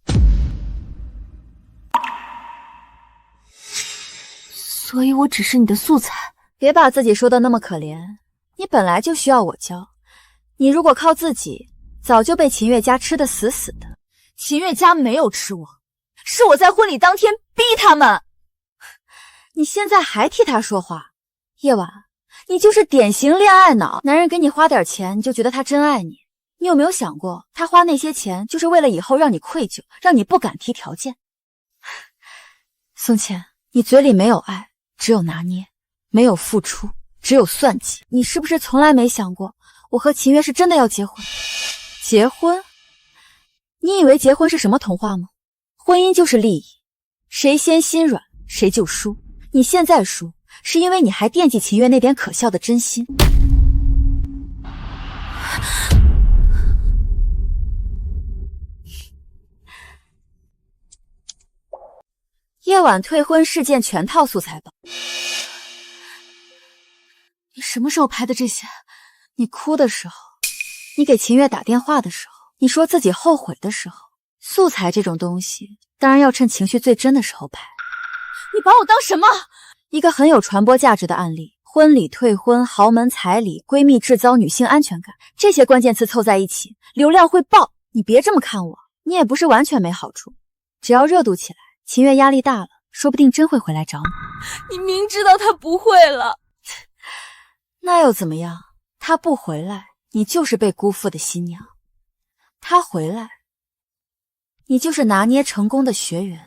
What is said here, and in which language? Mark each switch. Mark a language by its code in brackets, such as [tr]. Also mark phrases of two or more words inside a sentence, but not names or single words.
[zh] 所以我只是你的素材。別把自己說的那麼可憐，你本來就需要我教。你如果靠自己，早就被秦月家吃得死死的。秦月家沒有吃我，是我在婚禮當天逼他們。你現在還替他說話？夜晚，你就是典型戀愛腦。男人給你花點錢，你就覺得他真愛你。你有沒有想過，他花那些錢就是為了以後讓你愧疚，讓你不敢提條件？宋茜，你嘴裡沒有愛，只有拿捏；沒有付出，只有算計。你是不是從來沒想過，我和秦月是真的要結婚？結婚？你以為結婚是什麼童話嗎？婚姻就是利益，誰先心軟誰就輸。你現在輸，是因為你還惦記秦月那點可笑的真心。夜晚退婚事件全套素材吧。你什么时候拍的这些？你哭的时候，你给秦月打電話的時候，你說自己後悔的時候。素材這種東西，當然要趁情緒最真的時候拍。你把我當什麼？一個很有傳播價值的案例。婚禮退婚、豪門彩禮、閨蜜制造女性安全感，這些關鍵詞湊在一起，流量會爆。你別這麼看我，你也不是完全沒好處。只要熱度起來，秦月壓力大了，說不定真會回來找你。你明知道他不會了，那又怎麼樣？他不回來，你就是被辜負的新娘；他回來，你就是拿捏成功的學員。